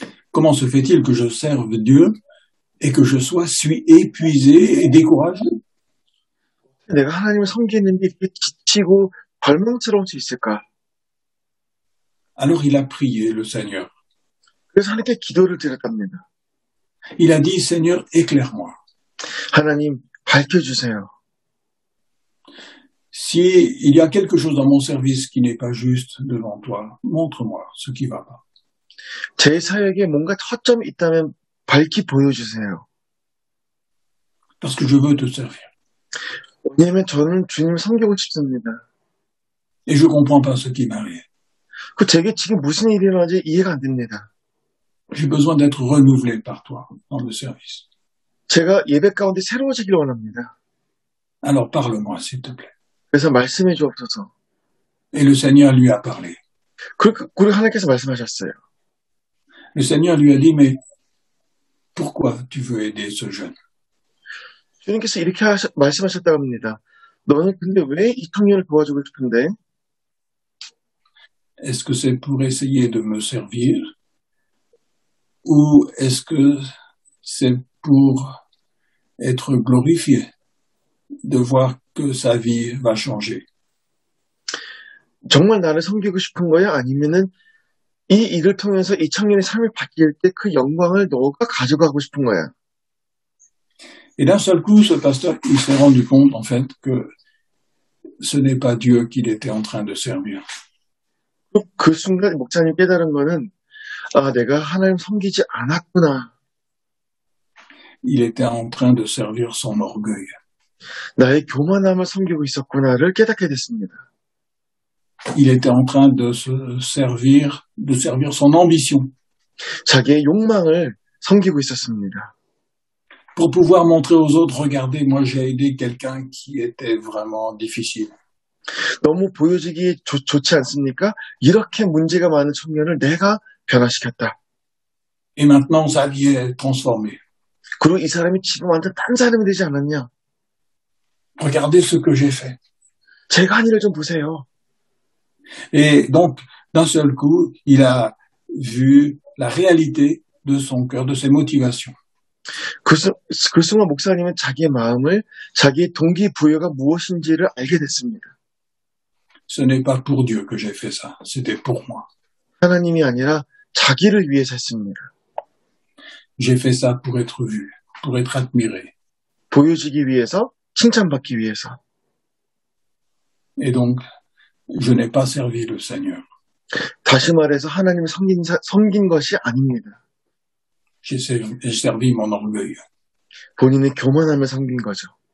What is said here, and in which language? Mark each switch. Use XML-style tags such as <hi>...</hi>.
<fr>comment se fait-il que je serve Dieu et que je suis épuisé et découragé?</fr> <ko>내가 하나님을 섬기는데 이렇게 지치고 절망스러울 수 있을까?</ko> <fr>Alors il a prié le Seigneur.</fr> <ko>그래서 하나님께 기도를 드렸답니다.</ko> <fr>Il a dit, Seigneur, éclaire-moi.</fr> <ko>하나님, 밝혀주세요.</ko> <fr>S'il y a quelque chose dans mon service qui n'est pas juste devant toi, montre-moi ce qui va pas.</fr> <ko>제 사역에 뭔가 허점이 있다면 밝히 보여주세요.</ko> <fr>Parce que je veux te servir.</fr> <ko>왜냐하면 저는 주님을 섬기고 싶습니다.</ko> <fr>Et je comprends pas ce qui m'arrive.</fr> <ko>그 제게 지금 무슨 일이 일어나는지 이해가 안 됩니다.</ko> <fr>J'ai besoin d'être renouvelé par toi dans le service.</fr> <ko>제가 예배 가운데 새로워지길 원합니다.</ko> <fr>Alors parle-moi, s'il te plaît.</fr> <ko>그래서 말씀해 주옵소서.</ko> <fr>Et le Seigneur lui a parlé.</fr> <ko>그리고 하나님께서 말씀하셨어요.</ko> <fr>Le Seigneur lui a dit, mais pourquoi tu veux aider ce jeune?</fr> <ko>주님께서 이렇게 말씀하셨다고 합니다. 너는 근데 왜 이 청년을 도와주고 싶은데?</ko> <fr>Est-ce que c'est pour essayer de me servir? Ou est-ce que c'est pour être glorifié, de voir que sa vie va changer?</fr> <ko>정말 나를 섬기고 싶은 거야? 아니면은 이 일을 통해서 이 청년의 삶이 바뀔 때 그 영광을 너가 가져가고 싶은 거야?</ko> <fr>Et d'un seul coup, ce pasteur, il s'est rendu compte, en fait, que ce n'est pas Dieu qu'il était en train de servir.</fr> <ko>그 순간 목사님 깨달은 거는 아, 내가 하나님 섬기지 않았구나.</ko> <fr>Il était en train de servir son orgueil.</fr> <ko>나의 교만함을 섬기고 있었구나를 깨닫게 됐습니다.</ko> <fr>Il était en train de servir son ambition.</fr> <ko>자기의 욕망을 섬기고 있었습니다.</ko> <fr>Pour pouvoir montrer aux autres, regardez, moi j'ai aidé quelqu'un qui était vraiment difficile.</fr> <ko>너무 보여지기 좋지 않습니까? 이렇게 문제가 많은 청년을 내가 변화시켰다.</ko> <fr>Et maintenant, sa vie est transformée.</fr> <ko>그리고 이 사람이 지금 완전 다른 사람이 되지 않았냐?</ko> <fr>Regardez ce que j'ai fait.</fr> <ko>제가 한 일을 좀 보세요.</ko> <fr>Et donc, d'un seul coup, il a vu la réalité de son cœur, de ses motivations.</fr> <ko>그 순간 목사님은 자기의 마음을, 자기의 동기부여가 무엇인지를 알게 됐습니다.</ko> <fr>Ce n'est pas pour Dieu que j'ai fait ça, c'était pour moi.</fr> <ko>하나님이 아니라 자기를 위해서 했습니다.</ko> <fr>J'ai fait ça pour être vu, pour être admiré.</fr> <ko>보여지기 위해서, 칭찬받기 위해서.</ko> <fr>Et donc, je n'ai pas servi le Seigneur.</fr> <ko>다시 말해서 하나님을 섬긴 것이 아닙니다.</ko> <fr>J'ai servi mon orgueil.</fr> <ko>본인의 교만함을 섬긴 거죠.</ko>